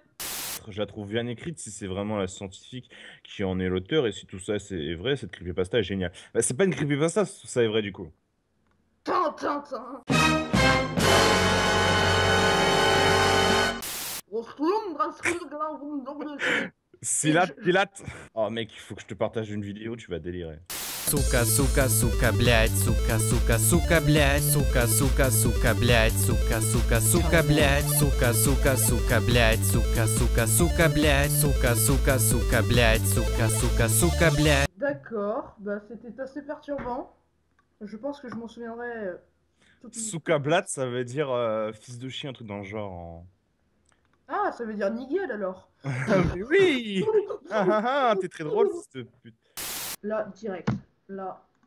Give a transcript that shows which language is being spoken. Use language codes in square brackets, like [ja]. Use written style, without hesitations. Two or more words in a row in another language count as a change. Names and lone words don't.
[fr] je la trouve bien écrite si c'est vraiment la scientifique qui en est l'auteur et si tout ça c'est vrai, cette creepypasta est géniale. Bah, c'est pas une creepypasta, si tout ça est vrai du coup. Tintin. Et Silat Pilate. Oh mec, il faut que je te partage une vidéo, tu vas délirer. [ru] Сука, сука, сука, блядь, сука, сука, сука, блядь, сука, сука, сука, блядь, сука, сука, сука, блядь, сука, сука, сука, блядь, сука, сука, сука, блядь, сука, сука, сука, блядь, сука, сука, сука, блядь. [fr] d'accord, bah c'était assez perturbant. Je pense que je m'en souviendrai toute une... Soukablat, ça veut dire fils de chien, un truc dans le genre. Ah, ça veut dire Nigel alors. Ah, mais oui! Ah ah ah, t'es très drôle, fils de pute. Là, direct. Là.